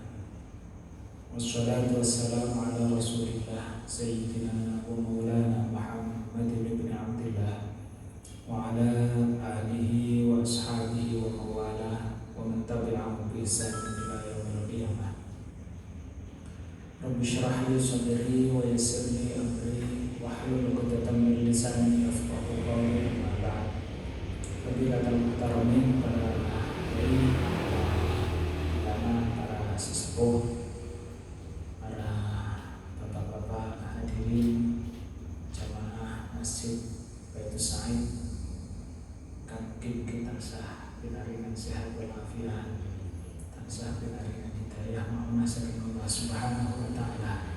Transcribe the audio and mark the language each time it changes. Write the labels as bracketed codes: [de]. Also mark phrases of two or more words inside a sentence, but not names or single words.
[ar] والصلاة والسلام على رسول الله سيدنا ومولانا محمد بن عبد الله وعلى آله وأصحابه وموالاه ومن تبعهم بإحسان إلى يوم القيامة. رب اشرح لي صدري ويسر لي أمري واحلل عقدة من لساني يفقهوا قولي. أما بعد. فضيلة المحترمين, [jv] para kiai, para ulama, para sesepuh, jamaah Masjid Baitus Said, kangge tansah pinaringan sehat walafiat, tansah pinaringan hidayah maunah saking Allah [ar] سبحانه وتعالى.